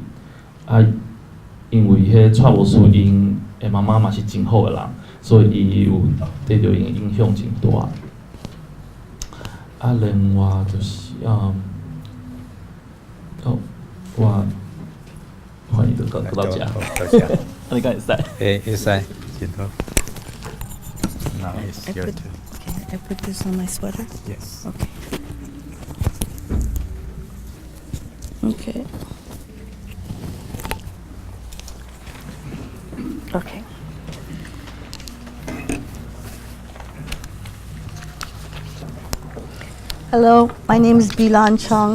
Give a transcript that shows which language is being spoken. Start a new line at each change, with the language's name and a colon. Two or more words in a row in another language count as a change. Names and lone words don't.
Min Nan Chinese: 因为迄蔡牧师因的妈妈嘛是真好的人，所以伊有对着因影响真大。另外就是我欢迎到遮。你敢会使？会使，真好。
English: Now it's your turn. Okay, I put this on my sweater. Yes. Okay. Okay. Hello, my name is Bilan Chung.